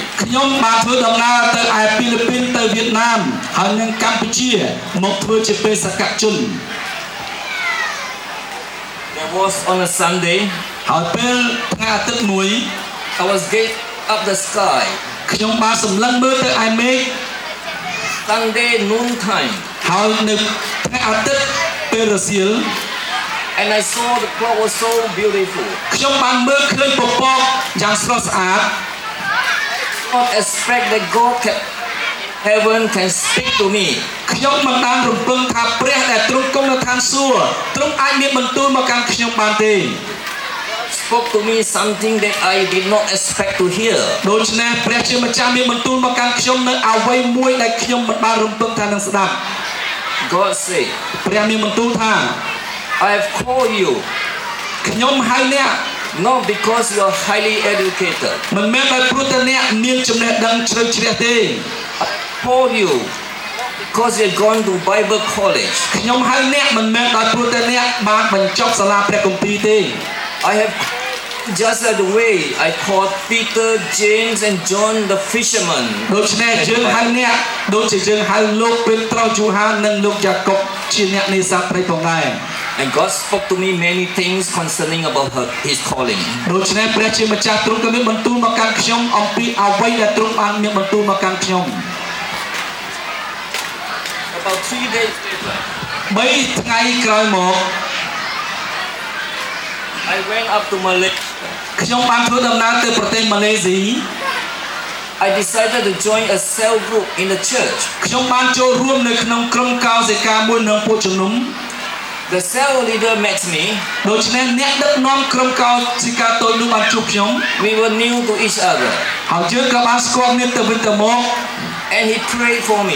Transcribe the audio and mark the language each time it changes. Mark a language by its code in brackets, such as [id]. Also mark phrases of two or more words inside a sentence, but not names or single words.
[km] ខ្ញុំបានធ្វើដំណើរទៅឯហ្វីលីពីនទៅវៀតណាមហើយនិងកម្ពុជាមកធ្វើជាបេសកជន [en] There was on a Sunday, [km] ហើយពេលថ្ងៃអាទិត្យមួយ [en] I was gazing up the sky. [km] ខ្ញុំបានសម្លឹងមើលទៅឯមេឃ [en] Sunday noontime, [km] ហើយនៅថ្ងៃអាទិត្យពេលរសៀល [en] and I saw the cloud was so beautiful. [km] ខ្ញុំបានមើលឃើញពពកយ៉ាងស្រស់ស្អាត [en] Not expect that God heaven can speak to me. [km] ខ្ញុំមិនបានរំពឹងថាព្រះដែលទ្រង់គង់នៅឋានសួគ៌ទ្រង់អាចមានបន្ទូលមកកាន់ខ្ញុំបានទេ [en] Spoke to me something that I did not expect to hear. [km] ដូច្នេះព្រះជាម្ចាស់មានបន្ទូលមកកាន់ខ្ញុំនៅអ្វីមួយដែលខ្ញុំមិនបានរំពឹងថានឹងស្ដាប់ [en] God said, [km] ព្រះមានបន្ទូលថា [en] I have called you [km] ខ្ញុំហៅអ្នក [en] not because you are highly educated. [km] មិនមែនដោយព្រោះតែអ្នកមានចំណេះដឹងជ្រៅជ្រះទេ [en] I called you because you have gone to Bible college. [km] ខ្ញុំហៅអ្នកមិនមែនដោយព្រោះតែអ្នកបានបញ្ចប់សាលាព្រះគម្ពីរទេ [en] I have just as the way I called Peter, James, and John the fishermen. [km] ដូច្នេះយើងហៅអ្នកដូចជាយើងហៅលោកពេត្រុសយូហាននិងលោកយ៉ាកុបជាអ្នកនេសាទត្រីផងដែរ [en] And God spoke to me many things concerning about His calling. [km] ដូច្នេះព្រះជាម្ចាស់ទ្រង់ក៏មានបន្ទូលមកកាន់ខ្ញុំអំពីអ្វីដែលទ្រង់បានមានបន្ទូលមកកាន់ខ្ញុំ [en] About 3 days later, [km] 3 ថ្ងៃក្រោយមក [en] I went up to Malaysia. [km] ខ្ញុំបានធ្វើដំណើរទៅប្រទេសម៉ាឡេស៊ី [en] I decided to join a cell group in the church. [km] ខ្ញុំបានចូលរួមនៅក្នុងក្រុមកោសិកាមួយនៅពួកជំនុំ [en] The cell leader met me. [km] ដូច្នេះអ្នកដឹកនាំក្រុមកោសិកាតូចនោះបានជួបខ្ញុំ [en] We were new to each other. [km] ហើយយើងក៏បានស្គាល់គ្នាទៅវិញទៅមក [en] And he prayed for me.